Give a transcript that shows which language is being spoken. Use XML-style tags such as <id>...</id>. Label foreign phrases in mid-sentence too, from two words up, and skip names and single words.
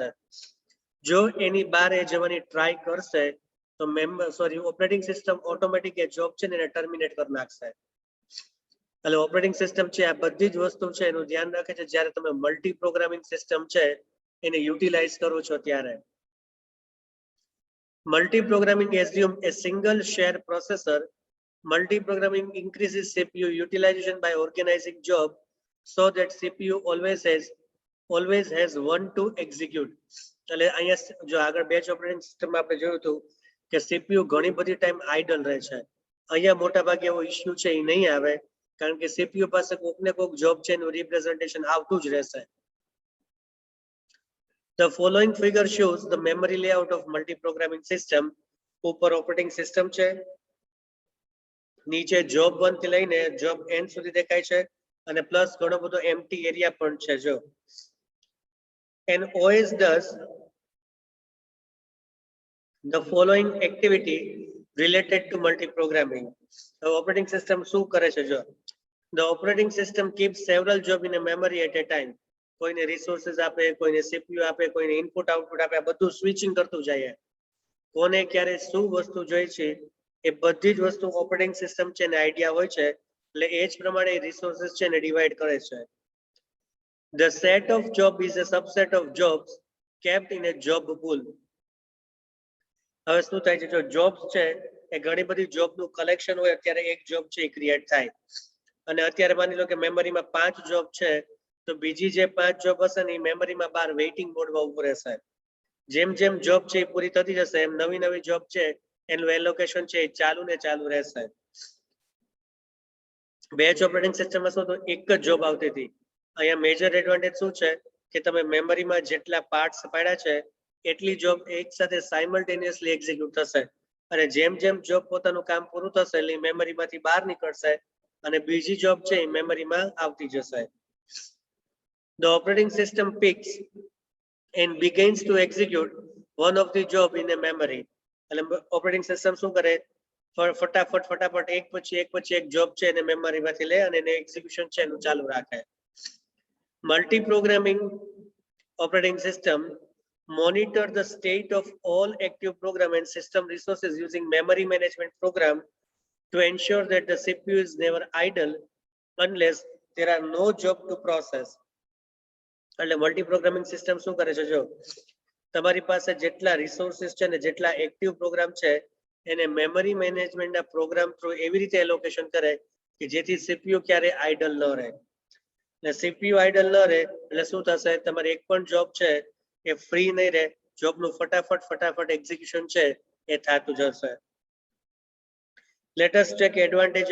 <gu>જો એની બહાર એ જવાની ટ્રાય કરશે તો</gu> <en>operating system automatic</en> <gu>એ જોબ છે ને એને ટર્મિનેટ કરી નાખશે. એટલે</gu> <en>operating system</en> <gu>છે આ બધી જ વસ્તુ છે એનું ધ્યાન રાખે છે જ્યારે તમે</gu> <en>multi programming system</en> <gu>છે એને યુટિલાઇઝ કરો છો ત્યારે.</gu> <en>Multi-programming assume a single shared processor. Multi-programming increases CPU utilization by organizing job so that CPU always has one to execute.</en> <gu>એટલે અહીંયા જો આગળ</gu> <en>batch operating systemમાં</en> <gu>આપણે જોયું હતું કે CPU ઘણી બધી ટાઈમ આઇડલ રહે છે. અહીંયા મોટા ભાગે એવો ઇશ્યુ છે એ નહીં આવે, કારણ કે CPU પાસે કોક ને કોક જોબ છે એનું રિપ્રેઝન્ટેશન આવતું જ રહેશે.</gu> <en>The following figure shows the memory layout of multi-programming system.</en> <gu>ઉપર</gu> <en>operating system</en> <gu>છે, નીચે જોબ 1 થી લઈને જોબ n સુધી દેખાય છે, અને પ્લસ ઘણો બધો</gu> <en>empty area</en> <gu>પણ છે.</gu> <en>જો an OS does the following activity related to multi-programming. The operating system</en> <gu>શું કરે છે?</gu> <en>જો the operating system keeps several jobs in a memory at a time.</en> <gu>કોઈને રિસોર્સિસ આપે, કોઈને સીપીયુ આપે, કોઈને</gu> <en>input output</en> <gu>આપે, આ બધું સ્વિચિંગ કરતું જાય. કોને ક્યારે શું વસ્તુ જોઈ છે એ બધી જ વસ્તુ</gu> <en>operating system</en> <gu>છે ને આઈડિયા હોય છે, એટલે એ જ પ્રમાણે રિસોર્સિસ છે ને ડિવાઈડ કરે છે.</gu> <en>The set of job is a subset of jobs kept in a job pool.</en> <gu>હવે શું થાય છે? જો જોબ્સ છે એ ઘણી બધી જોબનું કલેક્શન હોય અત્યારે એક જોબ છે એ ક્રિએટ થાય અને અત્યારે માની લો કે મેમરીમાં 5 જોબ છે તો બીજી જે 5 જોબ હશે ને એ મેમરીમાં બહાર</gu> <en>waiting modeમાં</en> <gu>ઉભું રહેશે જેમ જેમ જોબ છે એ પૂરી થતી જશે એમ નવી નવી જોબ છે એનું એલોકેશન છે એ ચાલુ ને ચાલુ રહેશે</gu> <en>batch operating systemમાં</en> <gu>શું તો એક જ જોબ આવતી હતી અહીંયા</gu> <en>major advantage</en> <gu>શું છે કે તમે મેમરીમાં જેટલા પાર્ટ્સ પાડ્યા છે એટલી જોબ એક સાથે</gu> <en>simultaneously execute</en> <gu>થશે અને જેમ જેમ જોબ પોતાનું કામ પૂરું થશે એટલે મેમરીમાંથી બહાર નીકળશે અને બીજી જોબ છે એ મેમરીમાં આવતી જશે</gu> <en>The operating system picks and begins to execute one of the job in a memory</en> <gu>એટલે ઓપરેટિંગ સિસ્ટમ શું કરે ફટાફટ એક પછી એક જોબ છે એને મેમરીમાંથી લે અને એને એક્ઝિક્યુશન છે એનું ચાલુ રાખે</gu> <en>multi programming operating system monitor the state of all active program and system resources using memory management program to ensure that the CPU is never idle unless there are no job to process એટલે multi programming system</en> <gu>શું કરે છે જો તમારી પાસે જેટલા રિસોર્સિસ છે ને જેટલા</gu> <en>active program</en> <gu>છે એને</gu> <en>memory managementના program through</en> <gu>એવી રીતે એલોકેશન કરે કે જેથી સીપીયુ ક્યારે આઇડલ ન રહે એટલે સીપીયુ આઇડલ ન રહે એટલે શું થશે તમારી એક પણ જોબ છે એ ફ્રી નહીં રહે જોબનું ફટાફટ એક્ઝિક્યુશન છે એ થતું જશે</gu> <en>let us take advantage</en>